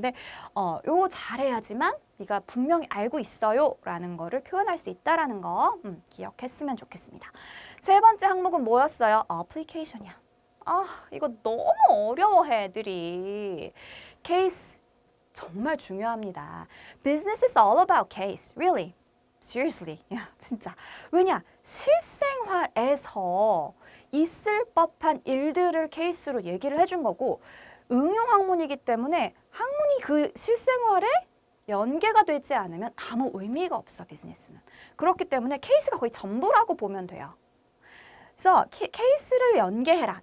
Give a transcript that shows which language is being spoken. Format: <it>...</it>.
<ko>근데 요거 잘해야지만 네가 분명히 알고 있어요 라는 거를 표현할 수 있다라는 거 기억했으면 좋겠습니다. 세 번째 항목은 뭐였어요? 어플리케이션이야. 이거 너무 어려워해 애들이. 케이스 정말 중요합니다.</ko> <en>Business is all about case, really. Seriously.</en> <ko>야, 진짜. 왜냐? 실생활에서 있을 법한 일들을 케이스로 얘기를 해준 거고 응용 학문이기 때문에 학문이 그 실생활에 연계가 되지 않으면 아무 의미가 없어, 비즈니스는. 그렇기 때문에 케이스가 거의 전부라고 보면 돼요. 그래서 케이스를 연계해라.</ko>